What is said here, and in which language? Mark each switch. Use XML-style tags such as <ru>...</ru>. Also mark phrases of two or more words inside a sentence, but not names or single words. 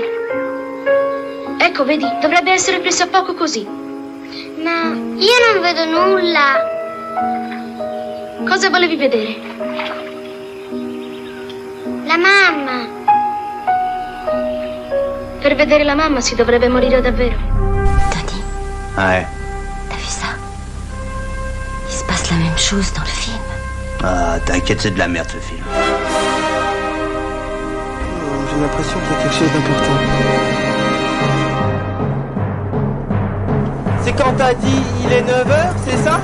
<it>Ecco, vedi, dovrebbe essere presso a poco così. Ma io non vedo nulla. Cosa volevi vedere? La mamma. Per vedere la mamma si dovrebbe morire davvero.</it> <fr>Tony, Ouais. t'as vu ça? Il se passe la même chose dans le film. Ah, t'inquiète, c'est de la merde ce film. J'ai l'impression qu'il y a quelque chose d'important. C'est quand t'as dit il est 9h, c'est ça?</fr>